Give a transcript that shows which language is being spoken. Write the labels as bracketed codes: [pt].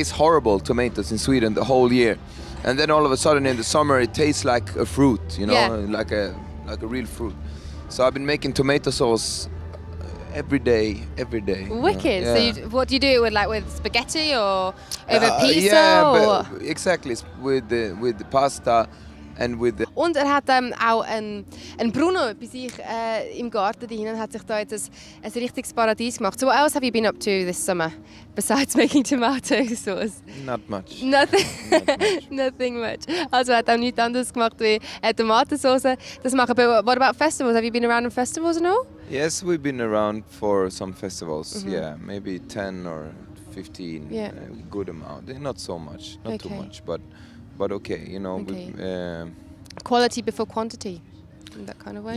[en] tastes horrible, tomatoes in Sweden, the whole year. And then all of a sudden in the summer it tastes like a fruit, you know, Yeah. like a real fruit. So I've been making tomato sauce every day. Wicked. Yeah. So what do you do with spaghetti or over pizza? Yeah, or? but exactly, it's with the pasta and with the [de] Und hat auch ein Bruno bei sich im Garten dahin und hat sich da jetzt ein richtiges Paradies gemacht. [en] So what else have you been up to this summer besides making tomato sauce? not much. Nothing. Not much. Nothing much. [de] Also hat auch nichts anderes gemacht wie Tomatensauce. Das machen. [en] But what about festivals? Have you been around on festivals and all? Yes, we've been around for some festivals. Yeah, maybe 10 or 15. Yeah. Good amount. Not so much, not too Okay. much, but okay. You know. Okay. Quality before quantity, in that kind of way.